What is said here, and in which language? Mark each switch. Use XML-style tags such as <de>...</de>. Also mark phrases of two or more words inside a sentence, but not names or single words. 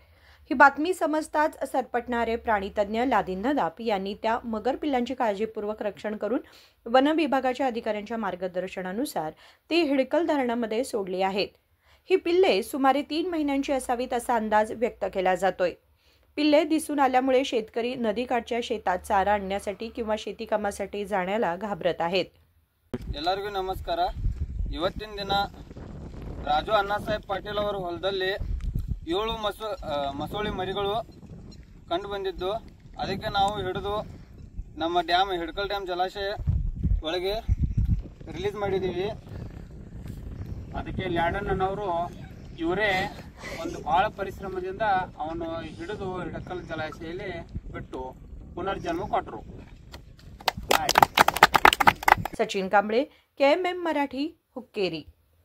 <mr>ही बातमी समजताच सरपटणारे प्राणीतज्ञ लादिन नदाप यांनी त्या मगर पिल्लांची काळजीपूर्वक रक्षण करून वन विभागाच्या अधिकाऱ्यांच्या मार्गदर्शनानुसार ती हिडकल धरणामध्ये सोडली आहेत। ही पिल्ले सुमारे 3 महिन्यांची असावीत असा अंदाज व्यक्त केला जातोय। पिल्ले दिसून आल्यामुळे शेतकरी नदीकाठच्या शेतात चारा आणण्यासाठी किंवा शेती कामासाठी जाण्याला घाबरत आहेत।</mr> <kn>ಎಲ್ಲರಿಗೂ ನಮಸ್ಕಾರ। ಇವತ್ತಿನ ದಿನ ರಾಜು ಅಣ್ಣಾಸಾಹೇಬ್ ಪಾಟೀಲ್ ಅವರ ಹೊಲದಲ್ಲಿ 7 ಮಸೂಳಿ ಮರಿಗಳು ಕಂಡು ಬಂದಿದ್ದು, ಅದಕ್ಕೆ ನಾವು ಹಿಡಿದು ನಮ್ಮ ಡ್ಯಾಮ್ ಹಿಡಕಲ್ ಡ್ಯಾಮ್ ಜಲಾಶಯ ಒಳಗೆ ರಿಲೀಸ್ ಮಾಡಿದೀವಿ। ಅದಕ್ಕೆ ಲ್ಯಾಡಣ್ಣನವರು ಇವರೇ ಒಂದು ಬಹಳ ಪರಿಶ್ರಮದಿಂದ ಅವನು ಹಿಡಿದು ಹಿಡಕಲ್ ಜಲಾಶಯದಲ್ಲಿ ಬಿಟ್ಟು ಪುನರ್ಜನ್ಮ ಕೊಟ್ಟರು।</kn> <mr>सचिन कांबळे, KMM मराठी, हुक्केरी।</mr>